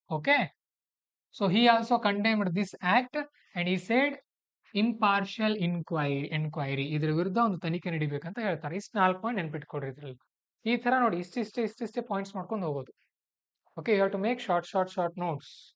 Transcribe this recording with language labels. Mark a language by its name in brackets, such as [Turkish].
[English] Okay, so he also condemned this act and he said impartial enquiry. [Kannada] ಇದ್ರ ವಿರುದ್ಧ ಒಂದು ತನಿಖೆ ನಡಿಬೇಕಂತ ಹೇಳ್ತಾರೆ. ಇಷ್ಟು 4 ಪಾಯಿಂಟ್ ನೆನ್ಪಿಟ್ಕೊಡ್ರಿ ಇದ್ರಲ್ಲಿ. ಈ ತರ ನೋಡಿ, ಇಷ್ಟಿಷ್ಟೇ ಪಾಯಿಂಟ್ಸ್ ಮಾಡ್ಕೊಂಡು ಹೋಗೋದು. [English] Okay, you have to make short notes.